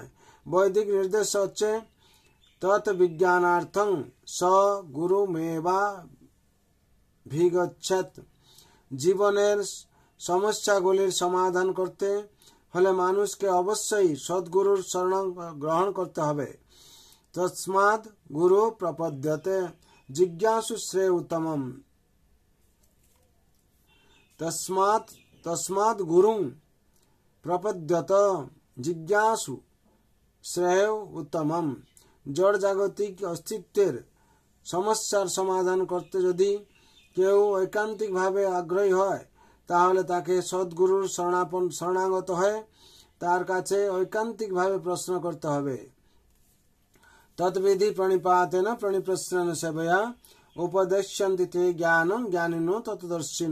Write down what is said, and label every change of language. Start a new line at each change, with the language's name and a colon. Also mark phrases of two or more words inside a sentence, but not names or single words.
Bangla: বৈদিক নির্দেশ হচ্ছে
Sanskrit: तत् विज्ञानार्थं स गुरुमेवा भिगच्छेत।
Bangla: জীবনের সমস্যাগুলির সমাধান করতে হলে মানুষকে অবশ্যই সদ্গুরুর শরণ গ্রহণ করতে হবে।
Sanskrit: तस्मात् गुरु प्रपद्यते जिज्ञासु श्रेय उत्तमम। तस्मात् गुरुं प्रपद्यत जिज्ञासु श्रेय उत्तमम।
Bangla: জড় জাগতিক অস্তিত্বের সমস্যার সমাধান করতে যদি কেউ ঐকান্তিকভাবে আগ্রহী হয় তাহলে তাকে সদ্গুরুর শরণাগত হয়ে তার কাছে ঐকান্তিকভাবে প্রশ্ন করতে হবে।
Sanskrit: तद्विधि प्रणिपातेन प्रणिप्रश्न सेवया उपदेश्यन्ति ते ज्ञानम ज्ञानिनो तत्त्वदर्शिन।